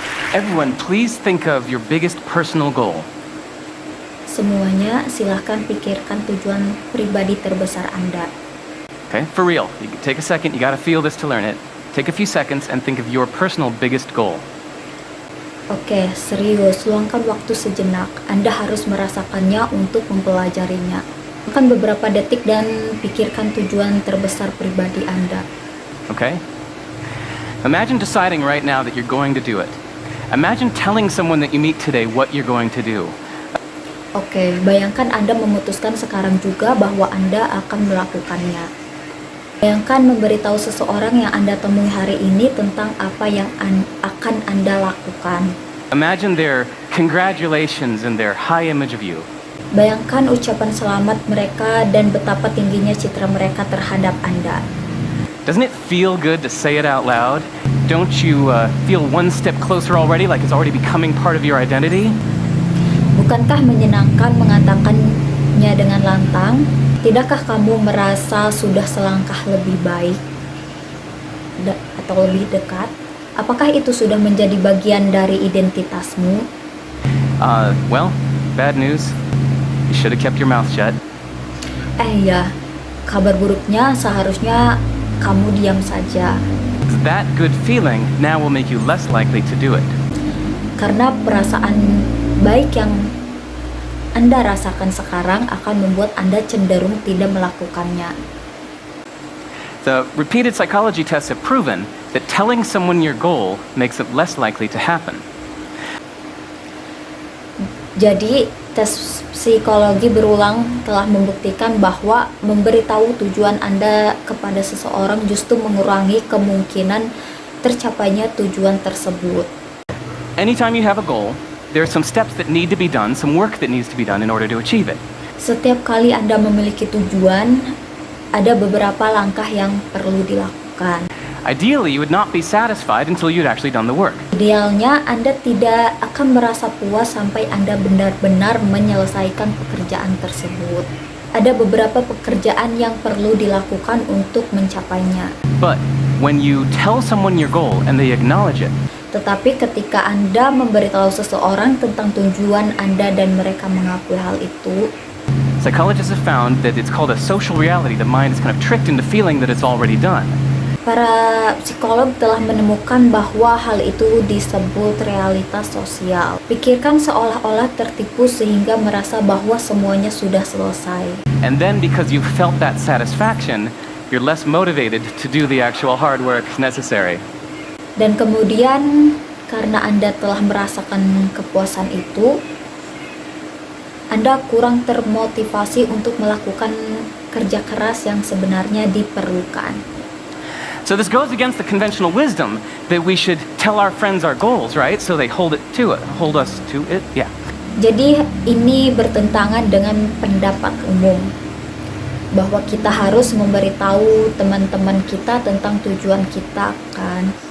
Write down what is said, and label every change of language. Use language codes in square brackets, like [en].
[en] Everyone, please think of your biggest personal goal. [id] Semuanya silahkan pikirkan tujuan pribadi terbesar Anda. [en] Okay, for real. You take a second, you gotta feel this to learn it. Take a few seconds and think of your personal biggest goal. [id] Oke, serius, luangkan waktu sejenak. Anda harus merasakannya untuk mempelajarinya. Makan beberapa detik dan pikirkan tujuan terbesar pribadi Anda. [en] Okay? Imagine deciding right now that you're going to do it. Imagine telling someone that you meet today what you're going to do. [id] Oke, bayangkan Anda memutuskan sekarang juga bahwa Anda akan melakukannya. Bayangkan memberitahu seseorang yang Anda temui hari ini tentang apa yang akan Anda lakukan. [en] Imagine their congratulations and their high image of you. [id] Bayangkan ucapan selamat mereka dan betapa tingginya citra mereka terhadap Anda. [en] Doesn't it feel good to say it out loud? Don't you feel one step closer already, like it's already becoming part of your identity? [id] Bukankah menyenangkan mengatakannya dengan lantang? Tidakkah kamu merasa sudah selangkah lebih baik atau lebih dekat? Apakah itu sudah menjadi bagian dari identitasmu? [en] Well, bad news. You should have kept your mouth shut. [id] Ya, kabar buruknya seharusnya kamu diam saja. [en] That good feeling now will make you less likely to do it. [id] Karena perasaan baik yang Anda rasakan sekarang akan membuat Anda cenderung tidak melakukannya. [en] The repeated psychology tests have proven that telling someone your goal makes it less likely to happen. [id] Jadi, tes psikologi berulang telah membuktikan bahwa memberitahu tujuan Anda kepada seseorang justru mengurangi kemungkinan tercapainya tujuan tersebut. [en] Anytime you have a goal, there are some steps that need to be done, some work that needs to be done in order to achieve it. [id] Setiap kali Anda memiliki tujuan, ada beberapa langkah yang perlu dilakukan. Ideally, you would not be satisfied until you'd actually done the work. Idealnya, Anda tidak akan merasa puas sampai Anda benar-benar menyelesaikan pekerjaan tersebut. Ada beberapa pekerjaan yang perlu dilakukan untuk mencapainya. [en] But when you tell someone your goal and they acknowledge it, [id] Tetapi ketika Anda memberitahu seseorang tentang tujuan Anda dan mereka mengakui hal itu, [en] psychologists have found that it's called a social reality. The mind is kind of tricked into feeling that it's already done. [id] para psikolog telah menemukan bahwa hal itu disebut realitas sosial. Pikirkan seolah-olah tertipu sehingga merasa bahwa semuanya sudah selesai. [en] And then because you've felt that satisfaction, you're less motivated to do the actual hard work necessary. [id] Dan kemudian karena Anda telah merasakan kepuasan itu, Anda kurang termotivasi untuk melakukan kerja keras yang sebenarnya diperlukan. [en] So this goes against the conventional wisdom that we should tell our friends our goals, right? So they hold us to it. Yeah. [id] Jadi ini bertentangan dengan pendapat umum bahwa kita harus memberitahu teman-teman kita tentang tujuan kita kan.